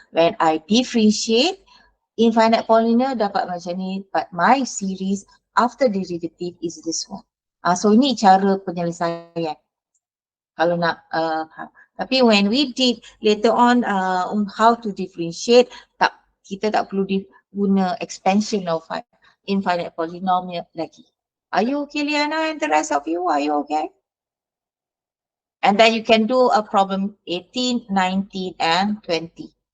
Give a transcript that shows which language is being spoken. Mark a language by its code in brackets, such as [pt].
[en] When I differentiate infinite polynomial [ms] dapat macam ni, [en] but my series after derivative is this one. So [ms] ini cara penyelesaian. Kalau nak, tapi [en] when we did later on how to differentiate, [ms] kita tak perlu guna [en] expansion of infinite polynomial [ms] lagi. [en] Are you okay, Liana, and the rest of you? Are you okay? And then you can do a problem 18, 19, and 20.